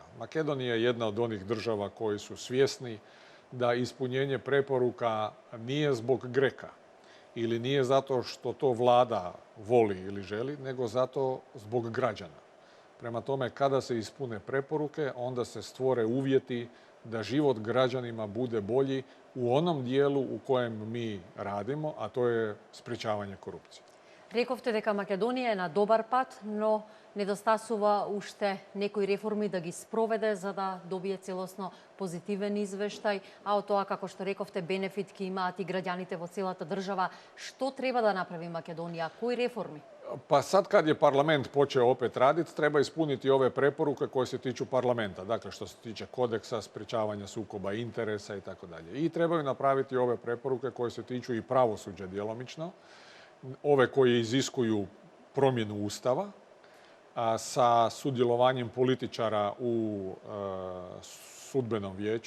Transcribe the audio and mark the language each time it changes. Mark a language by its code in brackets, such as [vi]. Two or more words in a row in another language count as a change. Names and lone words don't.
[hr] Makedonija je jedna od onih država koji su svjesni da ispunjenje preporuka nije zbog Greka ili nije zato što to vlada voli ili želi, nego zato zbog građana. Prema tome, kada se ispune preporuke, onda se stvore uvjeti da život građanima bude bolji u onom dijelu u kojem mi radimo, a to je sprečavanje korupcije. [mk] Рековте дека Македонија е на добар пат, но недостасува уште некои реформи да ги спроведе за да добие целосно позитивен извештај, а од тоа, како што рековте, бенефит ќе имаат и граѓаните во целата држава. Што треба да направи Македонија? Кои реформи? [hr] Pa sad kad je parlament počeo opet raditi, treba ispuniti ove preporuke koje se tiču parlamenta. Dakle, što se tiče kodeksa, sprečavanja sukoba interesa i tako dalje. I trebaju napraviti ove preporuke koje se tiču i pravosuđa djelomično. Ove koje iziskuju promjenu Ustava sa sudjelovanjem političara u sudbenom vijeću.